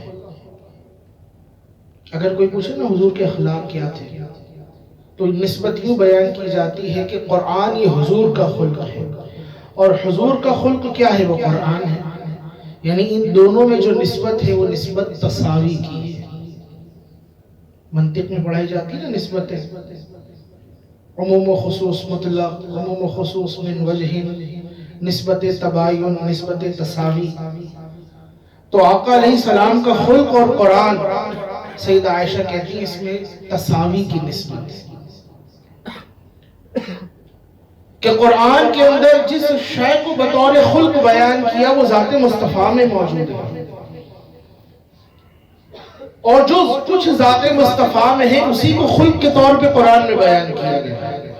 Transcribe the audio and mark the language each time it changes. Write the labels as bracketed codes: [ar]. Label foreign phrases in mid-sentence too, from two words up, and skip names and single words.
[ur] اگر کوئی پوچھے نا حضور کے اخلاق کیا تھے تو نسبت یوں بیان کی جاتی ہے کہ قرآن یہ حضور کا خلق ہے، اور حضور کا خلق کیا ہے؟ وہ قرآن ہے۔ یعنی ان دونوں میں جو نسبت ہے وہ نسبت تساوی کی ہے۔ منطق میں پڑھائی جاتی ہے نا نسبتیں، عموم و خصوص مطلق، عموم و خصوص من وجہ، نسبت تباین، نسبت تساوی۔ تو آقا علیہ السلام کا خلق اور قرآن، سیدہ عائشہ کہتی ہیں اس میں تساوی کی نسبت ہے کہ قرآن کے اندر جس شے کو بطور خلق بیان کیا وہ ذات مصطفیٰ میں موجود ہے، اور جو کچھ ذات مصطفیٰ میں ہے اسی کو خلق کے طور پہ قرآن میں بیان کیا گیا ہے۔